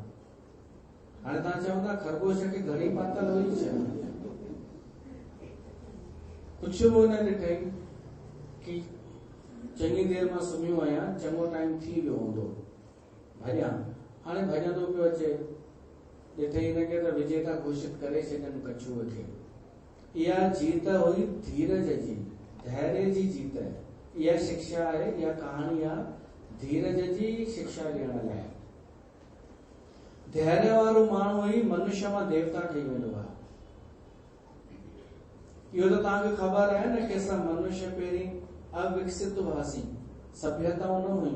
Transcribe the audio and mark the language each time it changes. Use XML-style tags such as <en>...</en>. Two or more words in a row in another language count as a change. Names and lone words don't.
<sd>हाणे तव्हां चवंदा खरगोश खे घड़ी पातल हुई छा? कुझु बि न ॾिठई कि चङी देर मां सुम्हियो आहियां, चङो टाइम थी वियो हूंदो, भॼां। हाणे भॼंदो पियो अचे, ॾिठई हिनखे त विजेता घोषित करे छॾनि कछुअ खे। इहा जीत हुई धीरज जी, धैर्य जी जीत। इहा शिक्षा आहे, इहा कहाणी आहे धीरज जी शिक्षा ॾियण लाइ। धैर्य वारो माण्हू ई मनुष्य मां देवता ठही वेंदो आहे। इहो त तव्हांखे ख़बर आहे न कि असां मनुष्य पहिरीं अविकसित हुआसीं, सभ्यताऊं न हुयूं।</sd>